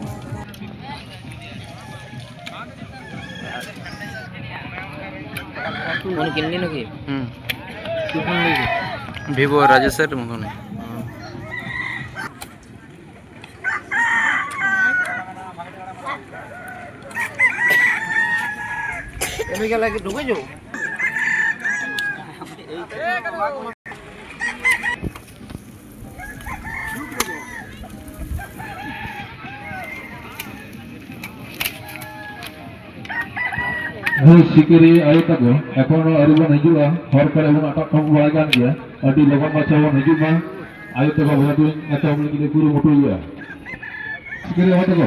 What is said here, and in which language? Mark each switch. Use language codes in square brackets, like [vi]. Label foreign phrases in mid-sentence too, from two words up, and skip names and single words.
[bn] মনে কিনলি নাকি? কি ফোন নিবি? ভিভো রাজেশের মতন। তুমি গেলে কি ঢুকে যাও? [sat] ᱥᱤᱠᱟᱹᱨᱤ ᱟᱭᱳ ᱛᱟᱠᱚ ᱮᱠᱷᱚᱱ ᱟᱹᱣᱨᱤ ᱵᱚᱱ ᱦᱤᱡᱩᱜᱼᱟ, ᱦᱚᱨ ᱠᱚᱨᱮ ᱵᱚᱱ ᱟᱴᱚᱠ ᱴᱷᱚᱠ ᱵᱟᱲᱟᱭ ᱠᱟᱱ ᱜᱮᱭᱟ, ᱟᱹᱰᱤ ᱞᱚᱜᱚᱱ ᱢᱟᱪᱷᱟ ᱵᱚᱱ ᱦᱤᱡᱩᱜ ᱢᱟ, ᱟᱭᱳ ᱛᱟᱠᱚ ᱵᱟᱵᱟ ᱫᱩᱧ ᱮᱛᱚᱦᱚᱵ ᱞᱟᱹᱜᱤᱫ ᱠᱩᱨᱩᱢᱩᱴᱩᱭᱟ। ᱥᱤᱠᱟᱹᱨᱤ ᱟᱭᱳ ᱛᱟᱠᱚ